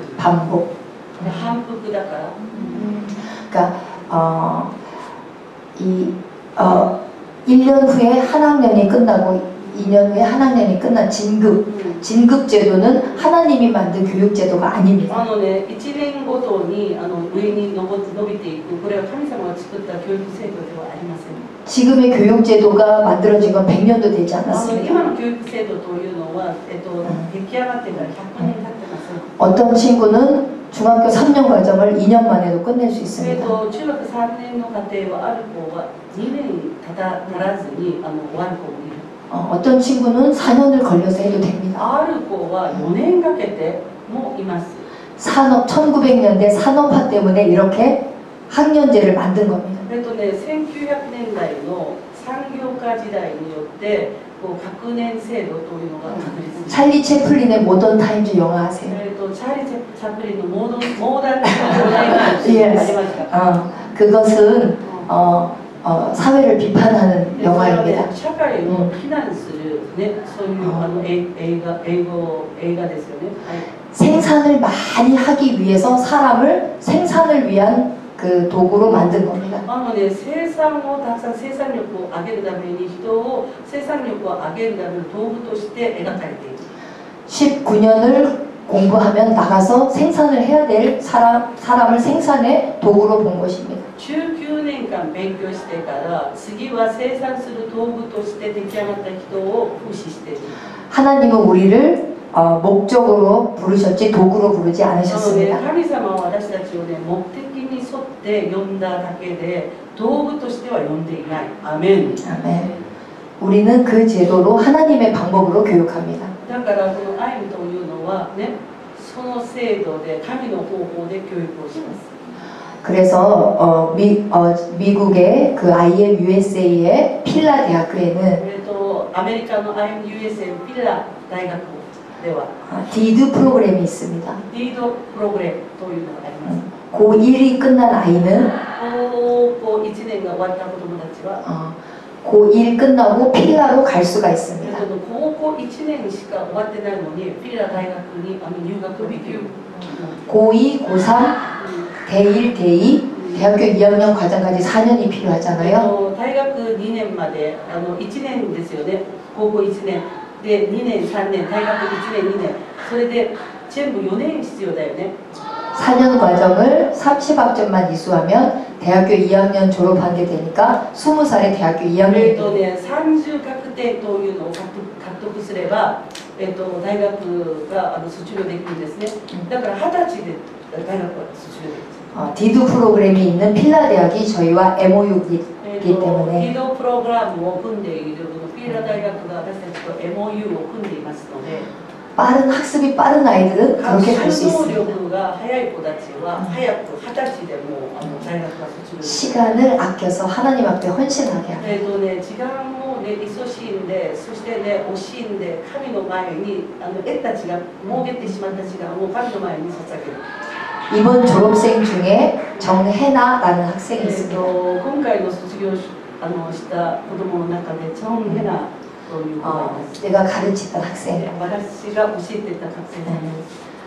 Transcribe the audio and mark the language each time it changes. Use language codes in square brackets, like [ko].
[ko] 반복. [ja] 反復だから。 [ko] 그러니까 이 1년 후에 한 학년이 끝나고 2년 후에 한 학년이 끝난 진급 제도는 하나님이 만든 교육 제도가 아닙니다. [ja] 1年ごとに上に伸びていく、これは神様が作った教育制度ではありません。 [ko] 지금의 교육 제도가 만들어진 건 100년도 되지 않았습니다. [ja] 今の教育制度というのは、出来上がってから100年経ってます。 [ko] 어떤 친구는 중학교 3년 과정을 2년 만에도 끝낼 수 있습니다. [ja] 中学3年の課程はある子は2年足らずに終わる子もいる。 [ko] 어떤 친구는 4년을 걸려서 해도 됩니다. [ja] ある子は4年かけてもいます。 [ko] 1900년대 산업화 때문에 이렇게 학년제를 만든 겁니다. [ja] 1900年代の産業化時代によって学年制度というのが確立され [ko] 찰리 채플린의 모던 타임즈 영화 아세요? [ja] チャーリー・チャップリンのモーダンな時代がありました。 [ko] 그것은 사회를 비판하는 영화입니다. [ja] 社会を非難するね、そういう映画ですよね。 [ko] 생산을 많이 하기 위해서 사람을 생산을 위한 그 도구로 만든 겁니다. [ja] 生産をたくさん生産力を上げるために人を生産力を上げるための道具として描かれている。 [ko] 19년을 공부하면 나가서 생산을 해야 될 사람을 생산의 도구로 본 것입니다. [ja] 19年間勉強してから次は生産する道具として出来上がった人を風刺している。 [ko] 하나님은 우리를 목적으로 부르셨지 도구로 부르지 않으셨습니다. [ja] 神様は私たちをね、目的に沿って呼んだだけで道具としては呼んでいない。アメン。 [ko] 아멘. 우리는 그 제도로 하나님의 방법으로 교육합니다. [ja] だからこのアイムというのはね、その制度で神の方法で教育をします。 [ko] 그래서 미국의 그 IM USA의 필라 대학교에는 [ja] アメリカの IM USA ピラ大学では [ko] 디드 프로그램이 있습니다. [ja] リードプログラムというのがあります。 [ko] 고1이 끝난 아이는 [ja] 高校1年が終わった子どもたちは [ko] 고1 끝나고 필라로 갈 수가 있습니다. [ja] 高校1年しか終わってないのにピラ大学に入学できる。 [ko] 고2, 고3, 대1, 대2 대학교 2학년 과정까지 4년이 필요하잖아요. [ja] 大学2年まで1年ですよね。高校1年で2年3年大学1年2年それで全部4年必要だよね。 [ko] 4년 과정을 30학점만 이수하면 대학교 2학년 졸업하게 되니까 20살에 대학교 2학년 [ja] 30確定というのを獲得すれば、大学が卒業できるんですね。だから20歳で大学は卒業できる。 [ko] 디드 프로그램이 있는 필라 대학이 저희와 MOU이기 때문에 [ja] ディドプログラムを組んでいるピラ大学が私たちと MOU を組んでいますので [ko] 빠른 학습이 빠른 아이들은 [ja] 学 [ko] 그렇게 갈 수 [ja] 習能力が速い子たちは早く20歳でも大学が卒業できる。 [ko] 시간을 아껴서 하나님 앞에 헌신하게 합니다. [ja] 時間をね、勤しんで、そしてね、惜しんで、神の前に得た時間、儲けてしまった時間を神の前に捧げる。 [ko] 이번 졸업생 중에 정혜나라는 학생이 있습니다. [ja] 今回の卒業した子供の中でチョンヘナという子がいます。 [ko] 내가 가르치던 학생. [ja] 私が教えてた学生さんです。